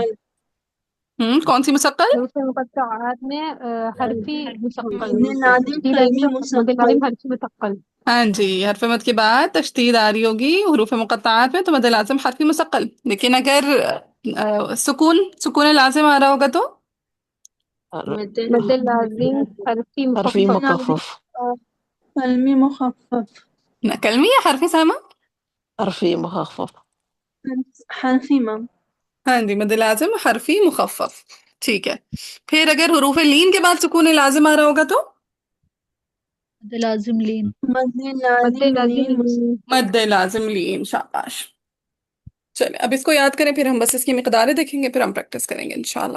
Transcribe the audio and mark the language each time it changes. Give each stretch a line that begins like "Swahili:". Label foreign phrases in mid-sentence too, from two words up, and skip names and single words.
Urdu: کون سی مسقل؟ حروف مقطعات میں حرفی مثقل مد لازم تشدید آئے گی کلمی تو مد مسقل لازم حرفی مثقل. ہاں جی، حرف مد کے بعد تشدید آ رہی ہوگی حروف مقطعات میں تو مد لازم حرفی مثقل. لیکن اگر سکون لازم آ رہا ہوگا تو مد لازم حرفی حرفی مخفف. مکفف کلمی مخفف کلمی یا حرف سامہ؟ حرفی مخفف حرفی مم ہاں جی، مد لازم حرفی مخفف. ٹھیک ہے. پھر اگر حروف لین کے بعد سکون لازم آ رہا ہوگا تو مد لازم لین. مد مد لازم لازم لین مد لازم لین. شاباش. چلیں اب اس کو یاد کریں، پھر ہم بس اس کی مقداریں دیکھیں گے، پھر ہم پریکٹس کریں گے انشاءاللہ.